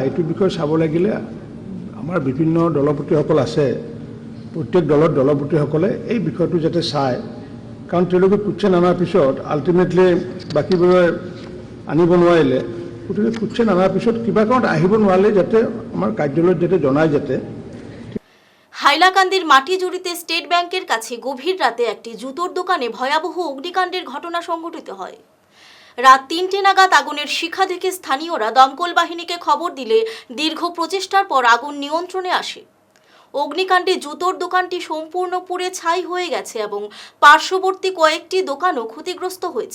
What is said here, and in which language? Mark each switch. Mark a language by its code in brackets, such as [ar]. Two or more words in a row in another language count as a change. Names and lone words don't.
[as] এইটো বিষয়ে চাব লাগিলে আমাৰ বিভিন্ন দলপতিসকল আছে, প্ৰত্যেক দলৰ দলপতিসকলে এই বিষয়টো যাতে চায়, কাৰণ তেওঁলোকে কুৱেশ্যন অনাৰ পিছত আল্টিমেটলি বাকীবোৰে আনিব নোৱাৰিলে, গতিকে কুৱেশ্যন অনাৰ পিছত কিবা কাৰণত আহিব নোৱাৰিলে যাতে আমাৰ কাৰ্যালয়ত যাতে জনায় যাতে। [bn] হাইলাকান্দির মাটিজুড়িতে স্টেট ব্যাংকের কাছে গভীর রাতে একটি জুতোর দোকানে ভয়াবহ অগ্নিকাণ্ডের ঘটনা সংঘটিত হয়। রাত 3টে নাগাদ আগুনের শিখা দেখে স্থানীয়রা দমকল বাহিনীকে খবর দিলে দীর্ঘ প্রচেষ্টার পর আগুন নিয়ন্ত্রণে আসে। অগ্নিকাণ্ডে জুতোর দোকানটি সম্পূর্ণ পুড়ে ছাই হয়ে গেছে এবং পার্শ্ববর্তী কয়েকটি দোকানও ক্ষতিগ্রস্ত হয়েছে।